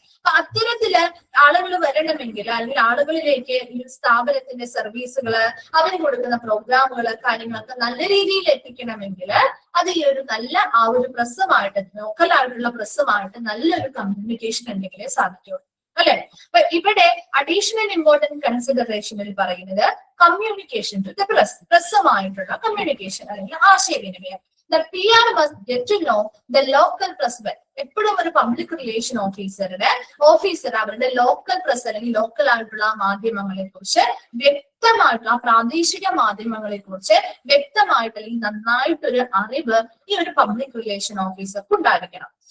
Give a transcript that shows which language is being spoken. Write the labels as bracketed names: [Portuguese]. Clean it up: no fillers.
[Malayalam] അപ്പൊ അത്തരത്തില് ആളുകൾ വരണമെങ്കിൽ, അല്ലെങ്കിൽ ആളുകളിലേക്ക് ഈ സ്ഥാപനത്തിന്റെ സർവീസുകള്, അവര് കൊടുക്കുന്ന പ്രോഗ്രാമുകള്, കാര്യങ്ങളൊക്കെ നല്ല രീതിയിൽ എത്തിക്കണമെങ്കിൽ അത് ഈ ഒരു നല്ല ആ ഒരു പ്രസ്സുമായിട്ട്, ലോക്കൽ ആയിട്ടുള്ള പ്രസ്സുമായിട്ട് നല്ലൊരു കമ്മ്യൂണിക്കേഷൻ ഉണ്ടെങ്കിലേ സാധിക്കുള്ളൂ അല്ലെ. അപ്പൊ ഇവിടെ അഡീഷണൽ ഇമ്പോർട്ടന്റ് കൺസിഡറേഷനിൽ പറയുന്നത് communication to the press, പ്രസ്സുമായിട്ടുള്ള communication അല്ലെങ്കിൽ ആശയവിനിമയം. [English] The PR must get to know the local press well. [Malayalam] എപ്പോഴും ഒരു പബ്ലിക് റിലേഷൻ ഓഫീസർ അവരുടെ ലോക്കൽ പ്രസ് അല്ലെങ്കിൽ ലോക്കൽ ആയിട്ടുള്ള മാധ്യമങ്ങളെ കുറിച്ച് വ്യക്തമായിട്ടുള്ള, പ്രാദേശിക മാധ്യമങ്ങളെ കുറിച്ച് വ്യക്തമായിട്ട് അല്ലെങ്കിൽ നന്നായിട്ടൊരു അറിവ് ഈ ഒരു പബ്ലിക് റിലേഷൻ ഓഫീസർക്ക് ഉണ്ടായിരിക്കണം.